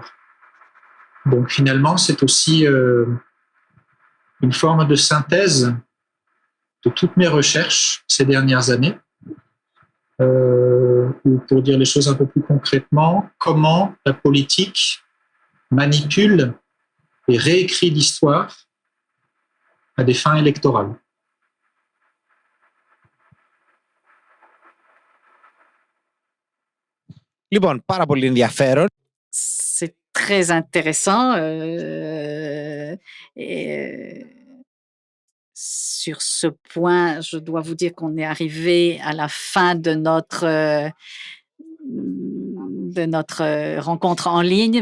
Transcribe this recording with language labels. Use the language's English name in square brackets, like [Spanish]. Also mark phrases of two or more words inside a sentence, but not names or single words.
[French] Donc finalement, c'est aussi une forme de synthèse de toutes mes recherches ces dernières années. Ou pour dire les choses un peu plus concrètement, comment la politique manipule et réécrit l'histoire à des fins électorales. [Greek] Λοιπόν, πάρα πολύ ενδιαφέρον. [French] C'est très intéressant. Sur ce point, je dois vous dire qu'on est arrivé à la fin de notre rencontre en ligne.